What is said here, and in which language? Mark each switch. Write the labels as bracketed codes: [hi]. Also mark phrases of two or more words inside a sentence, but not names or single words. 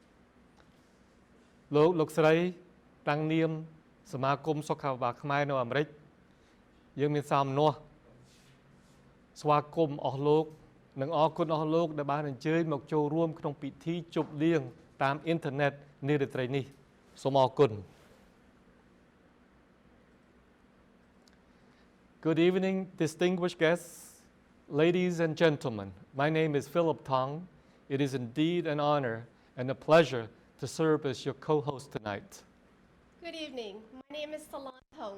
[km] លោកស្រីតាំងនាមសមាគមសុខាភិបាលខ្មែរនៅអាមេរិកយើងមានសារម្នាស់ស្វាគមន៍អស់លោកនិងអរគុណអស់លោកដែលបានអញ្ជើញមកចូលរួមក្នុងពិធីជប់លៀងតាមអ៊ីនធឺណិតនារាត្រីនេះសូមអរគុណ [en] Good evening, distinguished guests, ladies and gentlemen. My name is Philip Tong. It is indeed an honor and a pleasure to serve as your co-host tonight. Good evening. My name is Salon Thong.